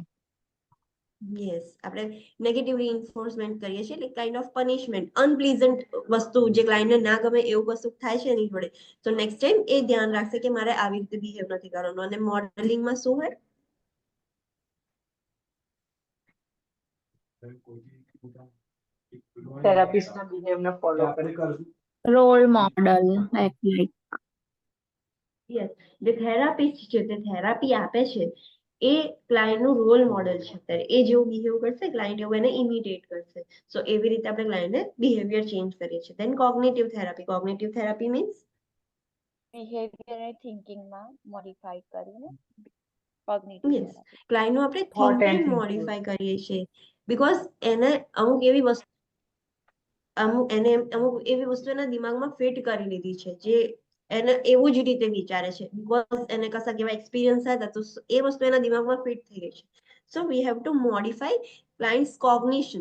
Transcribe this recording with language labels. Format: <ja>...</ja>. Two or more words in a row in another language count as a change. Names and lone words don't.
<gu>યસ આપણે</gu> <en>negative reinforcement</en> <gu>કરીએ છીએ, એટલે</gu> <en>kind of punishment, unpleasant</en> <gu>વસ્તુ જે ક્લાયન્ટને ના ગમે એવું કશું થાય છે એની જોડે, તો</gu> <en>next time</en> <gu>એ ધ્યાન રાખશે કે મારે આવી રીતે બિહેવ નથી કરવાનું. અને મોડેલિંગમાં શું હોય? કોઈ બી પોતાનું એક પેલું હોય ને થેરાપિસ્ટના બિહેવને કે ફોલો આપણે કરશું</gu> <en>role model, act like.</en> <gu>યસ, જે થેરાપિસ્ટ છે તે થેરાપી આપે છે એ ક્લાયન્ટનું</gu> <en>role model</en> <gu>છે. અત્યારે એ જેવું બિહેવ કરશે ક્લાયન્ટ એવું એને ઇમિટેટ કરશે. સો એવી રીતે આપણે ક્લાયન્ટને</gu> <en>behavior change</en> <gu>કરીએ છીએ.</gu> <en>then cognitive therapy means</en> <gu>બિહેવિયર અને થિંકિંગમાં મોડિફાઈ કરીને કોગ્નિટિવ યસ, થેરાપી. ક્લાયન્ટનું આપણે</gu> <en>Thought and થિંકિંગ thinking.</en> <gu>મોડિફાઈ કરીએ છીએ, બીકોઝ એને અમુક એવી વસ્તુ અમુક એવી વસ્તુ એના દિમાગમાં ફિટ કરી લીધી છે જે એને એવું જ રીતે વિચારે છે, બીકોઝ એને કશાક એવા એક્સપિરિયન્સ હતા તો એ વસ્તુ એના દિમાગમાં ફિટ થઈ ગઈ છે.</gu> <en>so we have to modify client's cognition.</en>